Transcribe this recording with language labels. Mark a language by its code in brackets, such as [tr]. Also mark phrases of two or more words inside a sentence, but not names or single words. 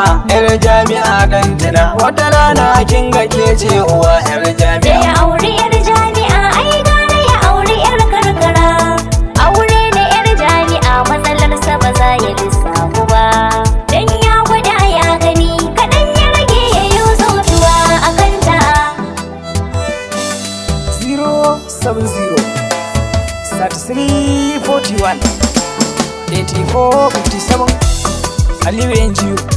[ha] Yar jami'a dan tuna wata rana kin ga ke ce uwa yar Da jami'a. ya auri yar jami'a, ai gara ya auri yar karkara. Aure na yar jami'a, matsalar sa ba za ya lissafu ba. Dan ya gwada ya gani, kaɗan ya rage ya yo zautuwa a kan ta. [en] Zero seven zero, thirty-three forty-one, eighty-four fifty-seven. [ha] Aliyu N G O.